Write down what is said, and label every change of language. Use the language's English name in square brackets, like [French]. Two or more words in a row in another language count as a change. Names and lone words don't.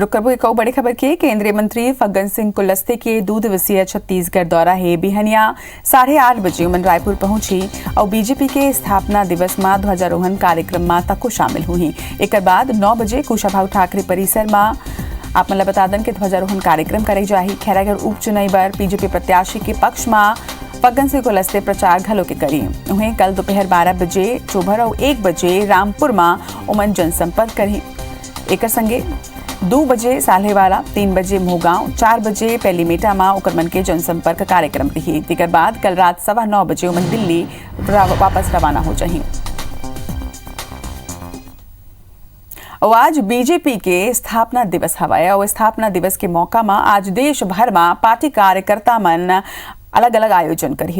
[Chhattisgarhi] रुक करबो एक और बड़ी खबर की केंद्रीय मंत्री फग्गन सिंह कुलस्ते के 2 दिवसीय छत्तीसगढ़ दौरा है बिहनिया 8:30 बजे मन रायपुर पहुंची और बीजेपी के स्थापना दिवस में ध्वजारोहण कार्यक्रम में तको शामिल हुई। एक बाद 9 बजे कुशाभाऊ ठाकरे परिसर में आप मतलब बता दें कि ध्वजारोहण कार्यक्रम करे जाही। खैरागढ़ उपचुनाव पर बीजेपी प्रत्याशी के पक्ष में फग्गन सिंह कुलस्ते प्रचार घलो के करी। उन्हें कल दोपहर 12 बजे चोभर और 1 बजे रामपुर में उमन जनसंपर्क करी। एक संगे 2 बजे साल्हेवाला, 3 बजे मोहगांव, 4 बजे पैलीमेटा में उकरमन के जनसंपर्क कार्यक्रम रही। इसके बाद कल रात 9:15 बजे उमन दिल्ली वापस रवाना हो जाही। और आज बीजेपी के स्थापना दिवस हवाए और स्थापना दिवस के मौका में आज देश भर में पार्टी कार्यकर्ता मन अलग अलग आयोजन करी।